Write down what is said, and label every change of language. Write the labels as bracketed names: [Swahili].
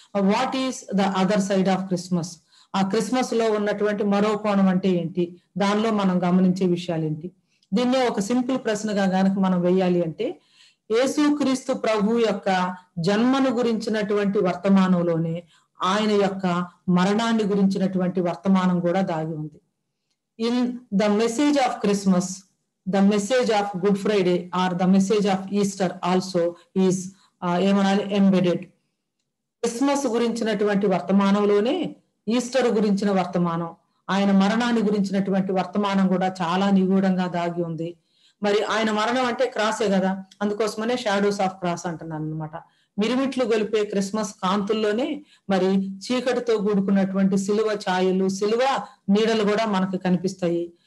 [English] what is the other side of Christmas, [Telugu] ఆ Christmas లో ఉన్నటువంటి మరో కోణం అంటే ఏంటి, దానిలో మనం గమనించే విషయాలు ఏంటి. దీన్నే ఒక సింపుల్ ప్రశ్నగా గనక మనం వేయాలి అంటే, యేసుక్రీస్తు ప్రభు యొక్క జన్మను గురించినటువంటి వర్తమానంలోనే ఆయన యొక్క మరణాన్ని గురించినటువంటి వర్తమానం కూడా దాగి ఉంది. [English] In the message of Christmas, the message of Good Friday or the message of Easter also is ఏమనాలి embedded. [Telugu] క్రిస్మస్ గురించినటువంటి వర్తమానంలోనే ఈస్టర్ గురించిన వర్తమానం, ఆయన మరణాన్ని గురించినటువంటి వర్తమానం కూడా చాలా నిగూఢంగా దాగి ఉంది. మరి ఆయన మరణం అంటే క్రాసే కదా, అందుకోసమనే [English] shadows of cross [Telugu] అంటున్నాను అనమాట. మిరుమిట్లు గొలిపే క్రిస్మస్ కాంతుల్లోనే మరి చీకటితో కూడుకున్నటువంటి సిలువ ఛాయలు, సిలువ నీడలు కూడా మనకు కనిపిస్తాయి.